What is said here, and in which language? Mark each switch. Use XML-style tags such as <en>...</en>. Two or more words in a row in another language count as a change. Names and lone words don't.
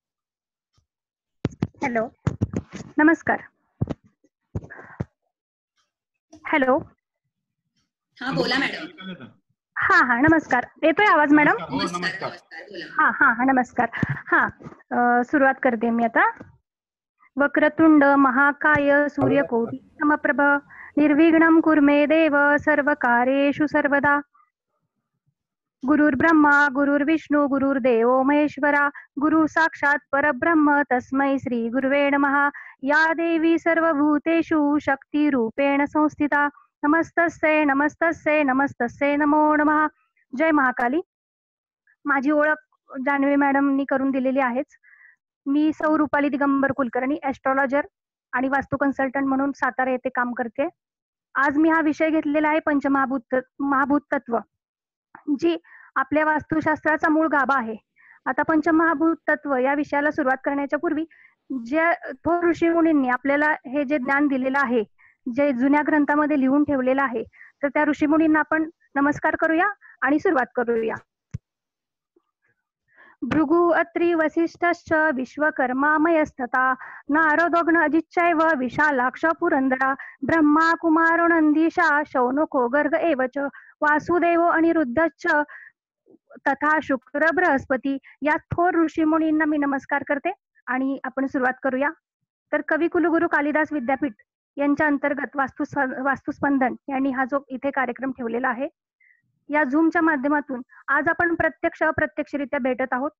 <mr>हॅलो, नमस्कार. हॅलो. हा बोला मॅडम. हा नमस्कार. येतोय आवाज मॅडम? नमस्कार. हा नमस्कार. सुरुवात करते मी आता.</mr> <sa>वक्रतुंड महाकाय सूर्यकोटि समप्रभ निर्विघ्नं कुर्मे देव सर्वकार्येषु सर्वदा. गुरुर्ब्रह्मा गुरुर्विष्णु गुरुर्देवो महेश्वरा गुरु साक्षात् परब्रह्म तस्मै श्री गुरुवे नमः. या देवी सर्वभूतेषु शक्तिरूपेण संस्थिता नमस्तस्यै नमस्तस्यै नमस्तस्यै नमो नमः.</sa> <mr>जय महाकाली. माझी ओळख जान्हवी मॅडमनी करून दिलेली आहेच. मी सौ रुपाली दिगंबर कुलकर्णी, ऍस्ट्रॉलॉजर आणि वास्तु कन्सल्टंट म्हणून सातारा येथे काम करते. आज मी हा विषय घेतलेला आहे महाभूत तत्व, जी आपल्या वास्तुशास्त्राचा मूळ गाभा आहे. आता पंचमहाभूत तत्व या विषयाला सुरुवात करण्याच्या पूर्वी जे थोर ऋषीमुनींनी आपल्याला हे जे ज्ञान दिलेलं आहे, जे जुन्या ग्रंथामध्ये लिहून ठेवलेलं आहे, तर त्या ऋषीमुनींना आपण नमस्कार करूया आणि सुरुवात करूया.</mr> <sa>भृगु अत्रि वसिष्ठश्च विश्वकर्मामयस्तथा नारदोग्न अजिच्चैव विशालाक्ष पुरंदरा ब्रह्मा कुमारो नंदीशा शौनको गर्ग एव च वासुदेवो अनिरुद्धश्च तथा शुक्र बृहस्पती.</sa> <mr>या थोर ऋषीमुनींना मी नमस्कार करते आणि आपण सुरुवात करूया. तर कवी कुलगुरू कालिदास विद्यापीठ यांच्या अंतर्गत वास्तुस्पंदन यांनी हा जो इथे कार्यक्रम ठेवलेला आहे, या झूमच्या माध्यमातून आज आपण प्रत्यक्ष अप्रत्यक्षरित्या भेटत आहोत.</mr>